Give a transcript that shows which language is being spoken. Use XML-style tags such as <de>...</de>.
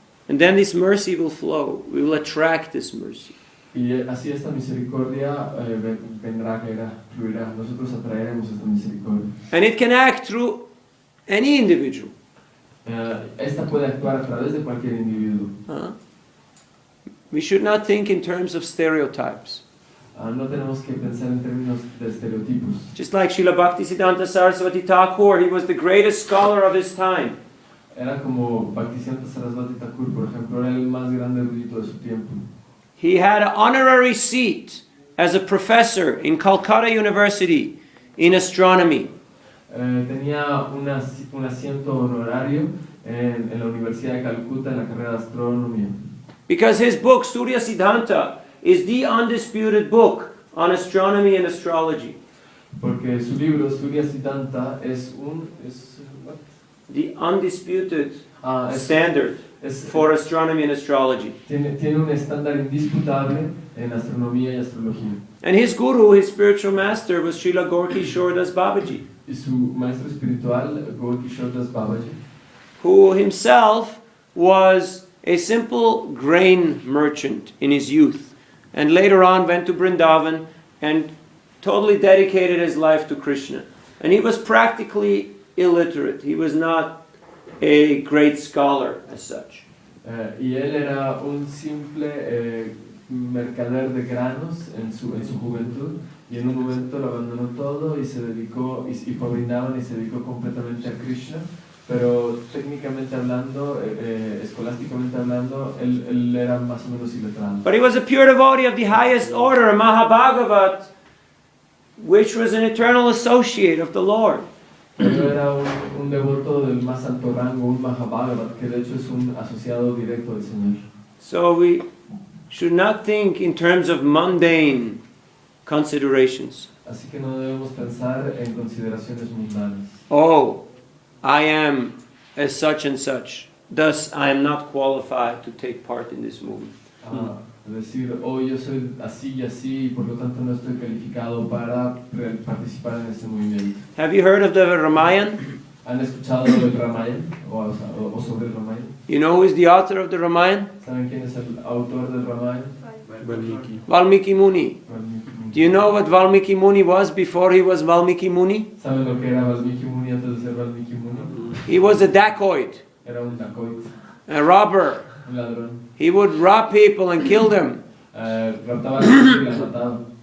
<en>And then this mercy will flow. We will attract this mercy.</en> <es>Y así esta misericordia vendrá, fluirá. Nosotros atraeremos esta misericordia.</es> <en>And it can act through any individual.</en> <es>Esta puede actuar a través de cualquier individuo.</es> <en>We should not think in terms of stereotypes.</en> <es>No tenemos que pensar en términos de estereotipos.</es> <en>Just like Srila Bhaktisiddhanta Saraswati Thakur, he was the greatest scholar of his time.</en> <es>Era como Bhaktisiddhanta Saraswati Thakur, por ejemplo, era el más grande erudito de su tiempo.</es> <en>He had an honorary seat as a professor in Calcutta University in astronomy.</en> <es>Tenía un asiento honorario en la Universidad de Calcuta en la carrera de astronomía.</es> <en>Because his book, Surya-Siddhanta, is the undisputed book on astronomy and astrology.</en> <es>Porque su libro, Surya-Siddhanta, es</es> <en>what? The undisputed standard for astronomy and astrology.</en> <es>Tiene un estándar indisputable en astronomía y astrología.</es> <en>And his guru, his spiritual master, was Srila Gorky Shordas Babaji,</en> <es>Y su maestro espiritual, Gorky Shordas Babaji,</es> <en>who himself was a simple grain merchant in his youth, and later on went to Vrindavan and totally dedicated his life to Krishna. And he was practically illiterate. He was not a great scholar as such.</en> <es>Y él era un simple mercader de granos en su juventud, y en un momento lo abandonó todo y se dedicó, y fue a Vrindavan y se dedicó completamente a Krishna. Pero técnicamente hablando, escolásticamente hablando, él era más o menos iletrado.</es> <en>But he was a pure devotee of the highest order, Mahabhagavat, which was an eternal associate of the Lord.</en> <es>Pero era un devoto del más alto rango, un Mahabhagavat, que de hecho es un asociado directo del Señor.</es> <en>So we should not think in terms of mundane considerations.</en> <es>Así que no debemos pensar en consideraciones mundanas.</es> <en>Oh, I am as such and such, thus I am not qualified to take part in this movement.</en> <es>Decir, oh, yo soy así y así, y por lo tanto no estoy calificado para participar en este movimiento.</es> <en>Have you heard of the Ramayana?</en> <es>¿Han escuchado del Ramayana o sobre el Ramayana?</es> <en>You know who is the author of the Ramayana?</en> <es>¿Saben quién es el autor del Ramayana?</es> <en>Valmiki Muni. Do you know what Valmiki Muni was before he was Valmiki Muni?</en> <es>¿Saben lo que era Valmiki Muni antes de ser Valmiki Muni?</es> <en>He was a dacoit,</en> <es>Era un dacoit,</es> <en>a robber.</en> <es>un ladrón.</es> <en>He would rob people and kill them.</en> <es>Raptaba a la gente y la mataba.</es>